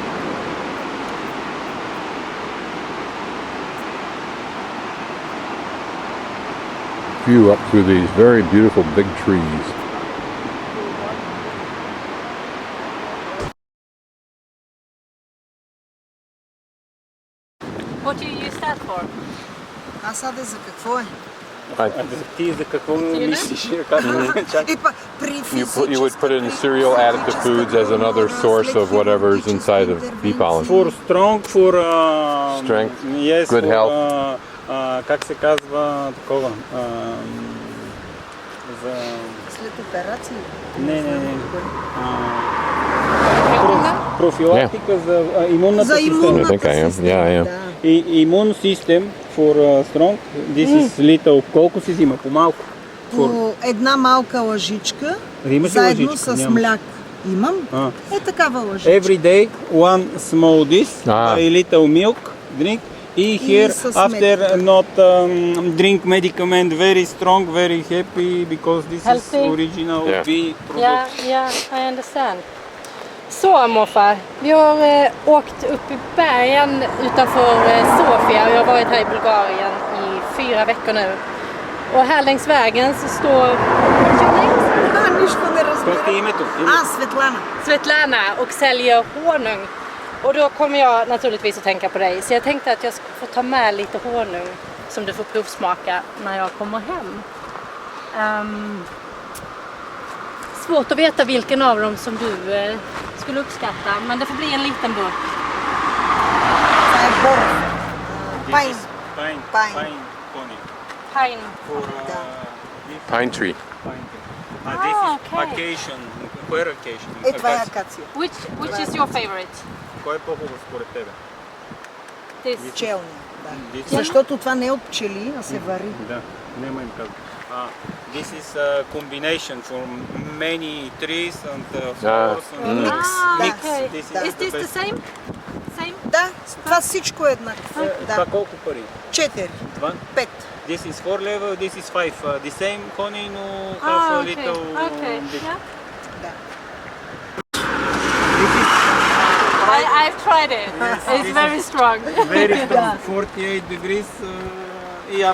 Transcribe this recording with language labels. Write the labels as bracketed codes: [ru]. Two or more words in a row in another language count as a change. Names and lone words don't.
[en] View up through these very beautiful big trees. What do you use that for? [bg] А sada за какво е? Ти за какво мислиш? [en] You would put it in cereal, add it to foods as another source of whatever is inside of bee pollen. For strong, for strength, yes, good for, health. [bg] Как се казва такова? За... След операции? Не. Профилактика за имунната система. [en] I think I am. Yeah, I am. Immune system for strong. This is little. [bg] Колко се взима? По-малко? По една малка лъжичка, заедно с мляк. Имам? Е такава лъжичка. [en] Every day, one small dish, a little milk, drink. И here, after not drink medicament, very strong, very happy, because this healthy. Is original bee product. Yeah, I understand. [sv] Så morfar, vi har åkt upp i bergen utanför Sofia och jag har varit här i Bulgarien i 4 veckor nu. Och här längs vägen så står Svetlana och säljer honung. Och då kommer jag naturligtvis att tänka på dig. Så jag tänkte att jag ska få ta med lite honung som du får provsmaka när jag kommer hem. Svårt att veta vilken av dem som du skulle uppskatta, men det får bli en liten burk. [en] Pine. Pine. Pine tree. This is occasion. Where occasion? [bg] Това е акация. [en] Which is your favorite? [bg] Кой е по-хубав според тебе? [en] This. [bg] Пчелни, да. Защото това не е от пчели, а се вари. Да, няма им казвам. [en] This is a combination from many trees and flowers and Mix. Okay. Is this the same? Same? [bg] Да, това всичко е еднакво. Това колко пари? 4. Това? 5. [en] This is 4 level, this is 5. The same honey, no have a little bit. Yeah. [bg] Да. [en] I've tried it. It's very strong. Very strong, 48 degrees. Yeah.